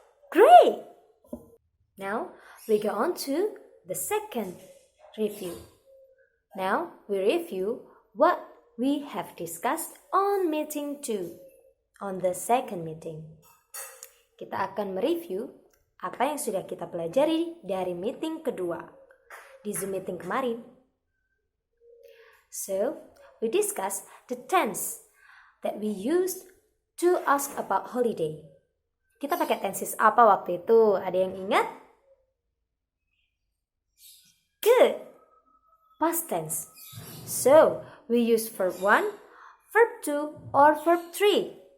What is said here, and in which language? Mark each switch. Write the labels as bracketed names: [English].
[English] Great! Now, we go on to the second review. Now, we review what we have discussed on meeting 2, on the second meeting. [Indonesian] Kita akan mereview apa yang sudah kita pelajari dari meeting kedua, di Zoom meeting kemarin. [English] So, we discuss the tense that we used to ask about holiday. [Indonesian] Kita pakai tenses apa waktu itu? Ada yang ingat? [English] Good! Past tense. So, we use verb 1, verb 2, or verb 3.